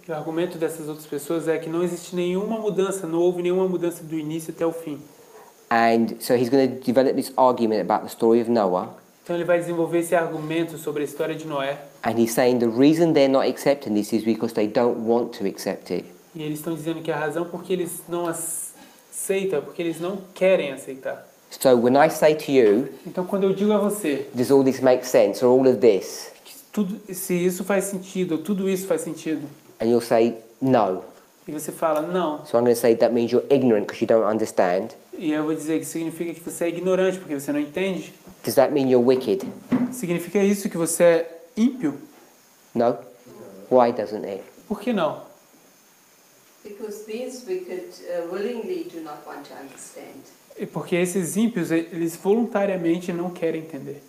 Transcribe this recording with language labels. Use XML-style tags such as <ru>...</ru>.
<pt>E o argumento dessas outras pessoas é que não existe nenhuma mudança, não houve nenhuma mudança do início até o fim.</pt> <en>And so he's going to develop this argument about the story of Noah.</en> <pt>Então ele vai desenvolver esse argumento sobre a história de Noé.</pt> <en>And he's saying the reason they're not accepting this is because they don't want to accept it.</en> <pt>E eles estão dizendo que a razão porque eles não aceitam é porque eles não querem aceitar.</pt> <en>So when I say to you,</en> <pt>Então quando eu digo a você</pt> <en>does all this make sense, or all of this?</en> <pt>que tudo, se isso faz sentido, ou tudo isso faz sentido,</pt> <en>And you'll say, no.</en> <pt>e você fala não,</pt> <en>So I'm going to say that means you're ignorant because you don't understand.</en> <pt>e eu vou dizer que significa que você é ignorante porque você não entende,</pt> <en>Does that mean you're wicked?</en> <pt>significa isso que você é ímpio?</pt> <en>No? Why doesn't it?</en> <pt>Por que não?</pt> <en>Because these wicked willingly do not want to understand.</en> <pt>E porque esses ímpios, eles voluntariamente não querem entender.</pt>